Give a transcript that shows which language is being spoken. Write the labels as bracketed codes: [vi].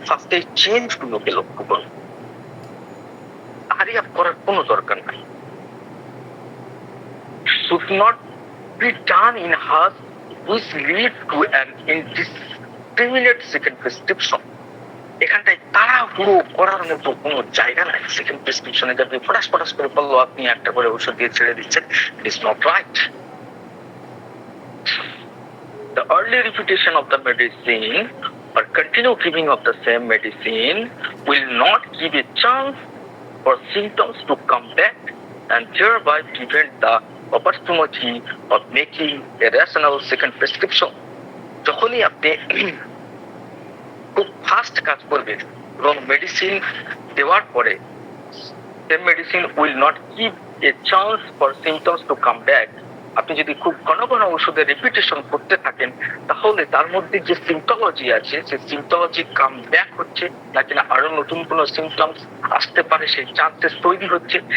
[bn] First এই change গুলোকে লক্ষ্য করুন, হারি আপ করার কোনো দরকার নাই। [en] should not be done in hurry which lead to an indiscriminate second prescription. [bn] এখানটায় তাড়াহুড়ো করার মতো কোনো জায়গা নাই। সেকেন্ড প্রেসক্রিপশনে আপনি ফটাস ফটাস করে বললো আপনি একটা করে ওষুধ দিয়ে ছেড়ে দিচ্ছেন, [en] It is not right. The early repetition of the medicine or continued giving of the same medicine will not give a chance for symptoms to come back and thereby prevent the opportunity of making a rational second prescription. [bn] যখনই আপনি খুব fast কাজ করবেন এবং medicine দেওয়ার পরে [en] the medicine will not give a chance for symptoms to come back, [bn] আপনি যদি খুব ঘন ঘন ওষুধের রিপিটেশন করতে থাকেন তাহলে তার মধ্যে যে সিম্পটোলজি আছে সেই সিম্পটোলজি কাম ব্যাক হচ্ছে নাকি না আরো নতুন কোনো সিম্পটমস আসতে পারে সেই চান্সেস তৈরি হচ্ছে।